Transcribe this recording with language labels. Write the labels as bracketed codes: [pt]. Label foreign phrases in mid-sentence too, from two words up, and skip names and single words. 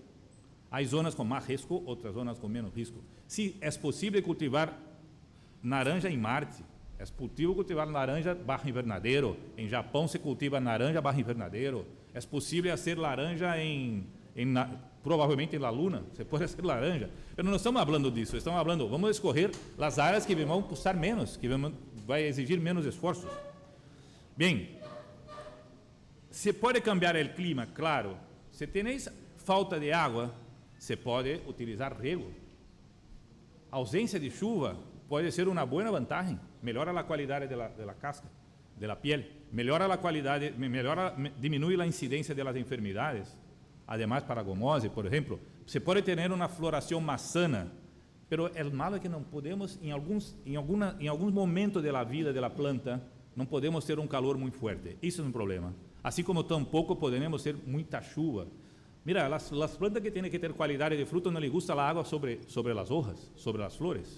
[pt] Há zonas com mais risco, outras zonas com menos risco. Se é possível cultivar naranja em Marte, é possível cultivar laranja barra invernadeiro. Em Japão se cultiva naranja barra invernadeiro. É possível fazer laranja em provavelmente [es] en la luna, se puede hacer laranja, pero no estamos hablando disso, estamos hablando, vamos a escoger las áreas [pt] que vão custar menos, que vai exigir menos esforços. Bem, se pode cambiar o clima, claro. Se tenéis falta de água, se pode utilizar riego. A ausência de chuva pode ser uma boa vantagem, melhora a qualidade da casca, da piel, melhora a qualidade, diminui a incidência das enfermidades. Además, para gomose, por exemplo, se pode ter uma floração mais sana, pero o malo é que não podemos, em alguns momentos da vida da planta, não podemos ter calor muito forte. Isso é um problema. Assim como tampouco podemos ter muita chuva. Mira, as plantas que têm que ter qualidade de fruto não lhes gusta a água sobre as hojas, sobre as flores.